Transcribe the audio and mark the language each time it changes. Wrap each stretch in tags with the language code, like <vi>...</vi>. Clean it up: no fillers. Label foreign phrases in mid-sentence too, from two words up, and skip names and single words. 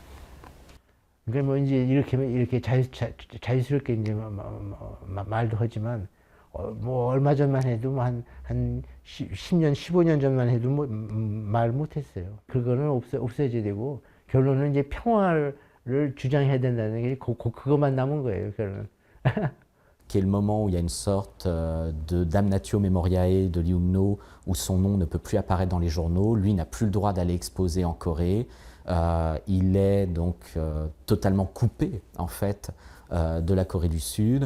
<ko>그러니까 뭐 이제 이렇게 자유스럽게 이제 말도 하지만 뭐 얼마 전만 해도 뭐 한 10년, 15년 전만 해도 뭐 말 못했어요. 그거는 없애져야 되고 결론은 이제 평화를 주장해야 된다는 게 그것만 남은 거예요. 결론은.</ko> <fr>Qui est le moment où il y a une sorte de</fr> <la>damnatio memoriae</la> <fr>de Lee Hoon-no, où son nom ne peut plus apparaître dans les journaux. Lui n'a plus le droit d'aller exposer en Corée. Il est donc totalement coupé en fait de la Corée du Sud.</fr>